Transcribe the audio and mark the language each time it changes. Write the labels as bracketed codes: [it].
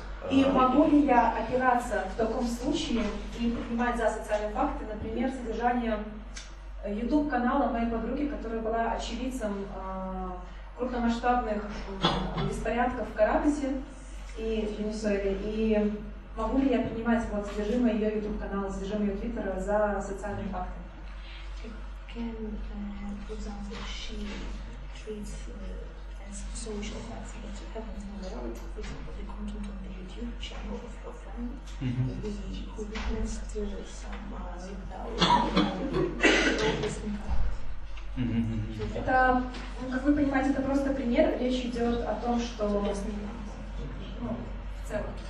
[ru] И могу ли я опираться в таком случае и принимать за социальные факты, например, содержание YouTube-канала моей подруги, которая была очевидцем крупномасштабных беспорядков в Каракасе и в Венесуэле. И могу ли я принимать вот содержимое ее YouTube-канала, содержимое ее Твиттера за социальные факты? [en] Can, for example, she treats as social facts that happens in the world, for example, the content on the YouTube channel of her friend, who witnessed some [ru] Это, как вы понимаете, это просто пример. Речь идет о том, что в целом